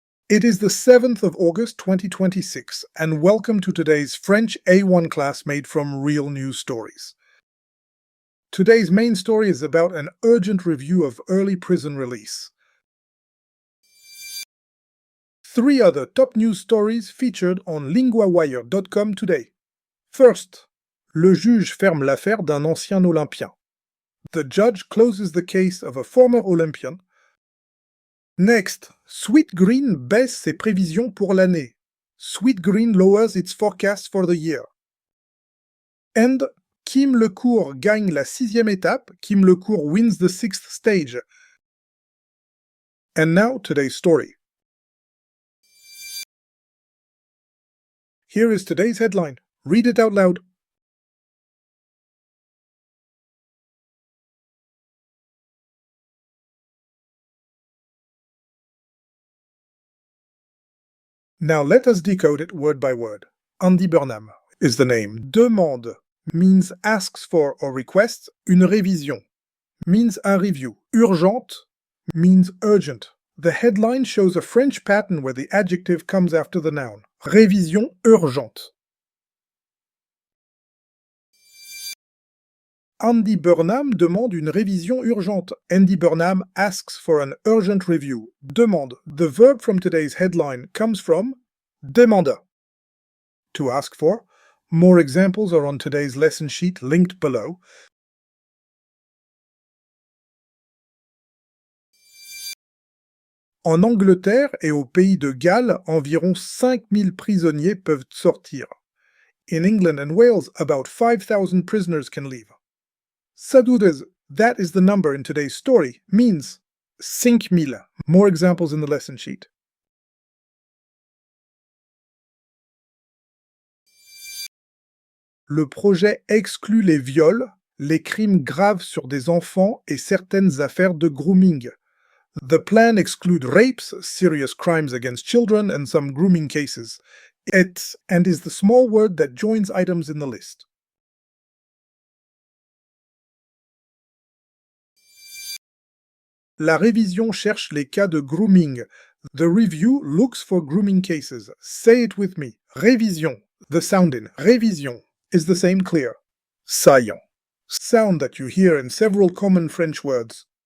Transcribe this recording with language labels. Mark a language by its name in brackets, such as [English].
[English] It is the 7th of August 2026, and welcome to today's French A1 class made from real news stories. Today's main story is about an urgent review of early prison release. 3 other top news stories featured on LINGUAWIRE.com today. First, [French] le juge ferme l'affaire d'un ancien Olympien. [English] The judge closes the case of a former Olympian. Next, [French] Sweet Green baisse ses prévisions pour l'année. [English] Sweet Green lowers its forecast for the year. And [French] Kim Lecourt gagne la 6e étape. [English] Kim Lecourt wins the 6th stage. And now today's story. Here is today's headline. Read it out loud. Now let us decode it word by word. Andy Burnham is the name. Demande means asks for or requests. Une révision means a review. Urgente means urgent. The headline shows a French pattern where the adjective comes after the noun. [French] Révision urgente. Andy Burnham demande une révision urgente. [English] Andy Burnham asks for an urgent review. Demande. The verb from today's headline comes from demander. To ask for. More examples are on today's lesson sheet linked below. [French] En Angleterre et au pays de Galles, environ 5000 prisonniers peuvent sortir. [English] In England and Wales, about 5,000 prisoners can leave. Sadudes, that is the number in today's story, means 5000. More examples in the lesson sheet. [French] Le projet exclut les viols, les crimes graves sur des enfants et certaines affaires de grooming. [English] The plan excludes rapes, serious crimes against children, and some grooming cases. Et and is the small word that joins items in the list. [French] La révision cherche les cas de grooming. [English] The review looks for grooming cases. Say it with me. Révision. The sound in révision is the same clear. Saillant. Sound that you hear in several common French words.